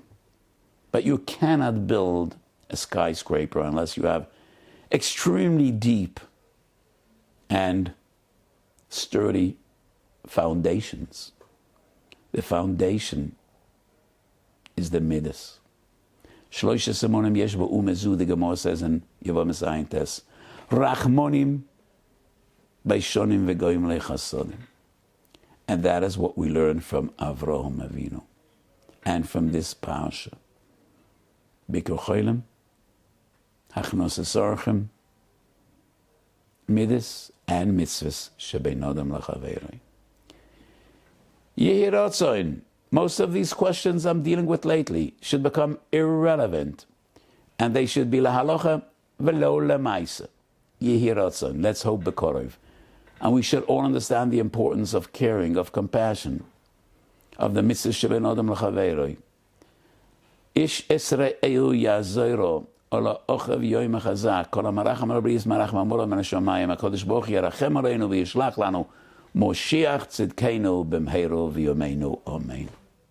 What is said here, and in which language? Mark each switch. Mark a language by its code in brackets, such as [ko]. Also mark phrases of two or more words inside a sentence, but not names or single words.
[en] But you cannot build a skyscraper unless you have extremely deep and sturdy foundations. The foundation is the midas. [he] שלשה סימנים יש באומה זו, [en] the Gemara says in Yavam Esayin Tes, [he] רחמנים ביישנים וגומלי חסדים. [en] And that is what we learn from Avraham Avinu and from this parsha. [he] ביקור חולים, הכנסת אורחים, מדות and מצוות שבין אדם לחבירו. יהי רצון. [en] Most of these questions I'm dealing with lately should become irrelevant, and they should be [he] להלכה ולא למעשה. יהי רצון. [en] Let's hope b'korov. And we should all understand the importance of caring, of compassion, of the [he] מצוה שבין אדם לחבירו. איש את רעהו יעזרו, ולאחיו יאמר חזק, כל המרחם על הבריות מרחמים עליו מן השמים, הקדוש ברוך הוא ירחם עלינו וישלח לנו משיח צדקנו במהרה בימינו. אמן.